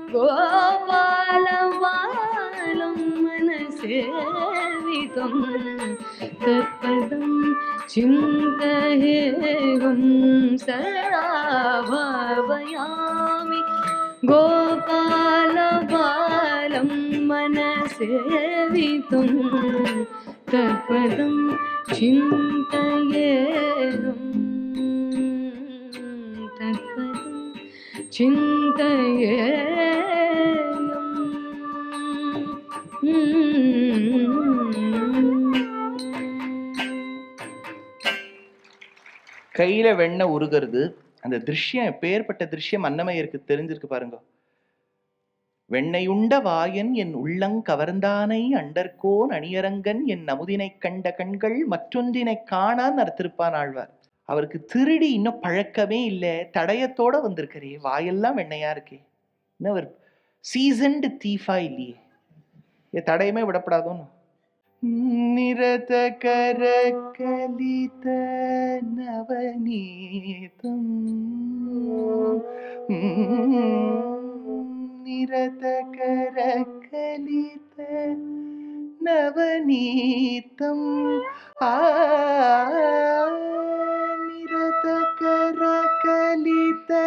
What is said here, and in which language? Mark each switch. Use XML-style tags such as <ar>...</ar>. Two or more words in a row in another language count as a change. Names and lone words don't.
<sa>गोपालबालं मनसेवितं, तत्पदं चिन्तयेऽहं सदा, भावयामि गोपालबालं मनसेवितं, तत्पदं चिन्तयेऽहं, तत्पदं</sa> <ta>கையில வெண்ணெய் உருகிறது. அந்த திருஷ்யம் எப்பேற்பட்ட திருஷ்யம் அன்னமய்யருக்கு தெரிஞ்சிருக்கு பாருங்க. வெண்ணையுண்ட வாயன் என் உள்ளங் கவர்ந்தானை, அண்டர்கோன் அணியரங்கன் என் அமுதினை கண்ட கண்கள் மற்றொன்றினை காணான் அர்த்திருப்பான் ஆழ்வார். அவருக்கு திருடி இன்னும் பழக்கமே இல்லை, தடயத்தோட வந்திருக்கிறே, வாயெல்லாம் வெண்ணையா இருக்கே. இன்னும் அவர்</ta> <en>seasoned thief</en> <ta>இல்லையே, தடயமே விடப்படாதோன்னு.</ta> <sa>निरतकरकलित नवनीतम् निरतकरकलित नवनीतम् निरतकरकलित</sa>